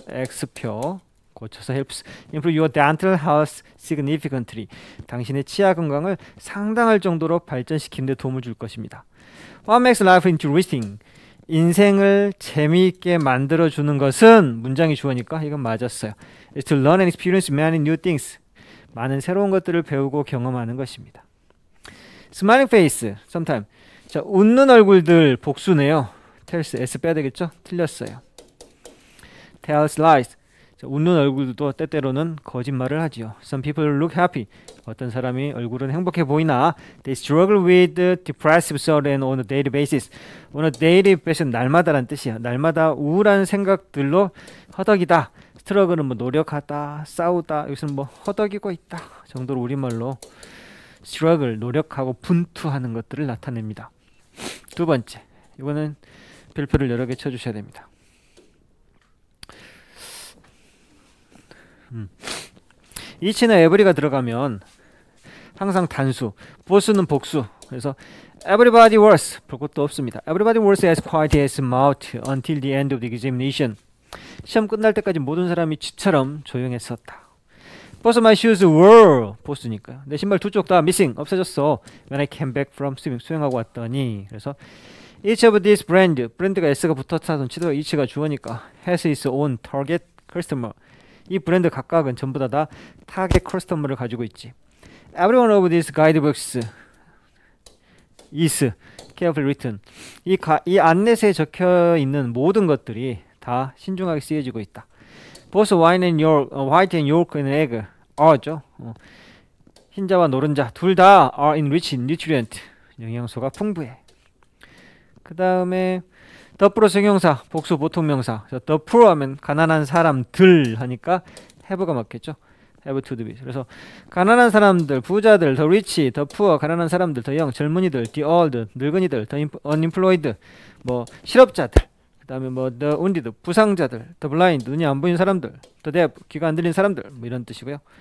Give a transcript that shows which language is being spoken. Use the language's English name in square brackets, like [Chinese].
[Korean] X표 고쳐서 [English] helps improve your dental health significantly, [Korean] 당신의 치아 건강을 상당할 정도로 발전시키는 데 도움을 줄 것입니다. [English] What makes life interesting, [Korean] 인생을 재미있게 만들어주는 것은, 문장이 주어니까 이건 맞았어요. [English] It's to learn and experience many new things, [Korean] 많은 새로운 것들을 배우고 경험하는 것입니다. [English] Smiling face, sometime. [Korean] 자, 웃는 얼굴들 복수네요. tells, s 빼야 되겠죠? 틀렸어요. [English] tells lies, [Korean] 자, 웃는 얼굴도 때때로는 거짓말을 하지요. [English] Some people look happy, [Korean] 어떤 사람이 얼굴은 행복해 보이나 [English] they struggle with depressive thoughts on a daily basis. on a daily basis, [Korean] 날마다란 뜻이야. 날마다 우울한 생각들로 허덕이다. 스트러글은 뭐 노력하다, 싸우다, 여기서는 뭐 허덕이고 있다 정도로 우리말로 struggle, 노력하고 분투하는 것들을 나타냅니다. 두 번째, 이거는 별표를 여러 개 쳐주셔야 됩니다. each나 every가 들어가면 항상 단수, both는 복수. 그래서 everybody was, 볼 것도 없습니다. [English] everybody was as quiet as mouse until the end of the examination. [Korean] 시험 끝날 때까지 모든 사람이 쥐처럼 조용했었다. [English] both my shoes were, 보스니까요. [Korean] 내 신발 두 쪽 다 missing, 없어졌어. [English] when I came back from swimming, [Korean] 수영하고 왔더니. [English] 그래서 each of these brand, [Korean] 브랜드가 S가 붙었다던 치도 [English] each가 주어니까 has its own target customer. [Korean] 이 브랜드 각각은 전부 다 타겟 커스터머를 가지고 있지. [English] Every one of these guidebooks is carefully written. [Korean] 이 안내서에 적혀 있는 모든 것들이 다 신중하게 쓰여지고 있다. [English] Both white and yolk and egg are죠. [Korean] 흰자와 노른자 둘 다 [English] are enriched in nutrient. [Korean] 영양소가 풍부해. 그 다음에 the 플러스 형용사, 복수 보통명사. the poor 하면 가난한 사람들 하니까 have가 맞겠죠. have to be. 그래서 가난한 사람들, 부자들, the rich, the poor, 가난한 사람들, the young, 젊은이들, the old, 늙은이들, the unemployed, 뭐 실업자들, 그 다음에 뭐 the wounded, 부상자들, the blind, 눈이 안 보이는 사람들, the deaf, 귀가 안 들리는 사람들, 뭐 이런 뜻이고요.